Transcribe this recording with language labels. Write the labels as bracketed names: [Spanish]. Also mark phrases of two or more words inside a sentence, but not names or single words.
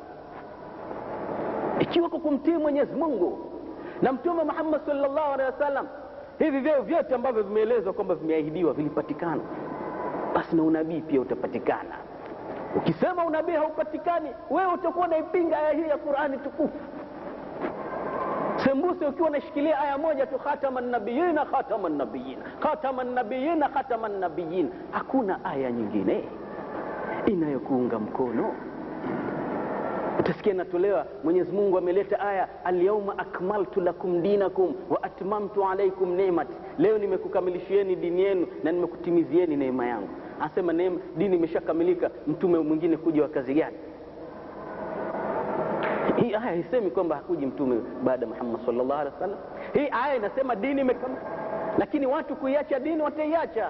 [Swahili] Ikiwa kwa kumtii Mwenyezi Mungu na Mtume Muhammad [Arabic] صلى الله عليه وسلم [Swahili] hivi vyeo vyote ambavyo vimeelezwa kwamba vimeahidiwa vilipatikana, basi na unabii pia utapatikana. Ukisema unabii haupatikani, wewe utakuwa unaipinga aya hii ya Qur'ani tukufu. Sembuse ukiwa unashikilia aya moja tu, [Arabic] خاتم النبيين خاتم النبيين خاتم النبيين خاتم النبيين, [Swahili] hakuna aya nyingine inayokuunga mkono. Utasikia natolewa, Mwenyezi Mungu ameleta aya, [Arabic] اليوم أكملت لكم دينكم وأتممت عليكم نعمتي, [Swahili] leo nimekukamilishieni dini yenu na nimekutimizieni neema yangu. Anasema neema, dini imeshakamilika, mtume mwingine kuja wa kazi gani? Hii aya haisemi kwamba hakuji mtume baada ya Muhammad [Arabic] صلى الله عليه وسلم. [Swahili] Hii aya inasema dini imekamilika, lakini watu kuiacha dini wataiacha.